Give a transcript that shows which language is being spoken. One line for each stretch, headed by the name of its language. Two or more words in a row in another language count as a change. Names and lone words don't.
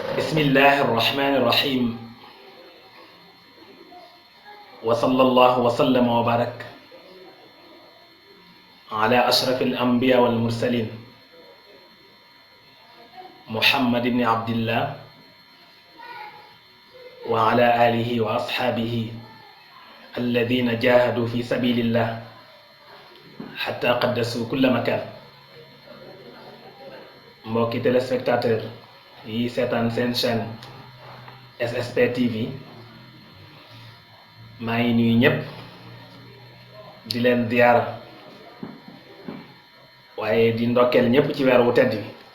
Arabic: بسم الله الرحمن الرحيم وصلى الله وسلم وبارك على أشرف الأنبياء والمرسلين محمد بن عبد الله وعلى آله وأصحابه الذين جاهدوا في سبيل الله حتى قدسوا كل مكان.
Wolof: mbokki téléspectateur yi seetaan seen chaîne SSP TV maa ngi nuyu ñëpp di leen ziyaara waaye di ndokkeel ñëpp ci weer wu tedd bi